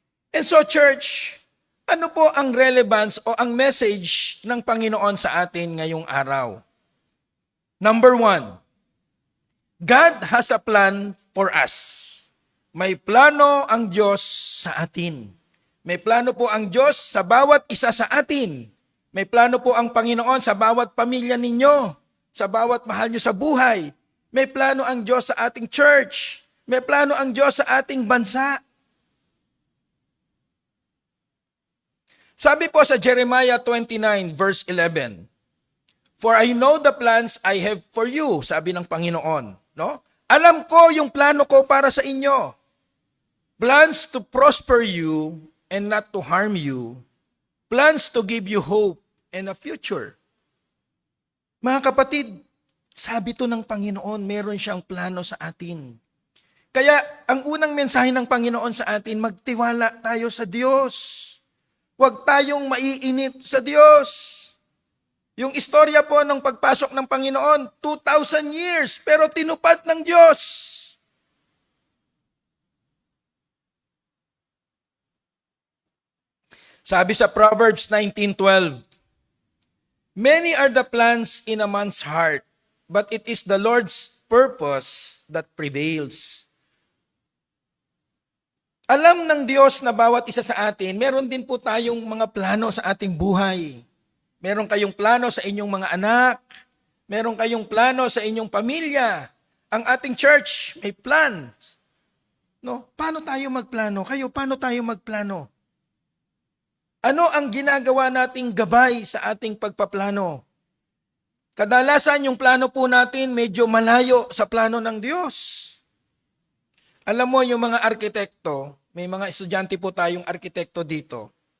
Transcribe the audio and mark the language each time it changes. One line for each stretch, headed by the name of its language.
Filipino: And so church, ano po ang relevance o ang message ng Panginoon sa atin ngayong araw?
English: Number 1, God has a plan for us.
Filipino: May plano ang Diyos sa atin. May plano po ang Diyos sa bawat isa sa atin. May plano po ang Panginoon sa bawat pamilya ninyo, sa bawat mahal nyo sa buhay. May plano ang Diyos sa ating church. May plano ang Diyos sa ating bansa.
English: Sabi po sa Jeremiah 29 verse 11, For I know the plans I have for you, sabi ng Panginoon.
Filipino: Alam ko yung plano ko para sa inyo.
English: Plans to prosper you and not to harm you. Plans to give you hope and a future.
Filipino: Mga kapatid, sabi to ng Panginoon, meron siyang plano sa atin. Kaya ang unang mensahe ng Panginoon sa atin, magtiwala tayo sa Diyos. Huwag tayong maiinip sa Diyos. Yung istorya po ng pagpasok ng Panginoon, 2,000 years, pero tinupad ng Diyos.
English: Sabi sa Proverbs 19:12, Many are the plans in a man's heart, but it is the Lord's purpose that prevails.
Filipino: Alam ng Diyos na bawat isa sa atin, meron din po tayong mga plano sa ating buhay. Meron kayong plano sa inyong mga anak. Meron kayong plano sa inyong pamilya. Ang ating church may plans. Paano tayo magplano? Kayo, paano tayo magplano? Ano ang ginagawa nating gabay sa ating pagpaplano? Kadalasan yung plano po natin medyo malayo sa plano ng Diyos. Alam mo, yung mga arkitekto, may mga estudyante po tayong arkitekto dito.